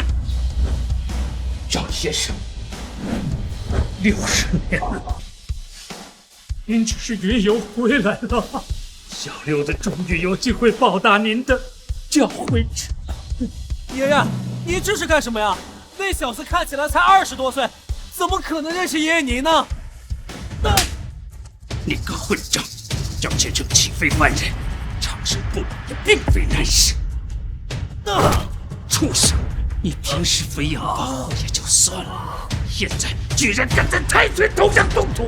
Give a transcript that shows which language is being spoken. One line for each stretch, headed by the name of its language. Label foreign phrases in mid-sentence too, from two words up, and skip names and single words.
Chinese: 張先生，60年了，您只是雲遊回來了，小六子終於有機會報答您的教誨。爺爺，你這是幹什麼呀？那小子看起來才20多歲，怎麼可能認識爺爺您呢？你個混賬！張先生豈非凡人，長生不老也並非難事。畜生！你平時飛揚跋扈也就算了，現在居然敢在太歲頭上動土！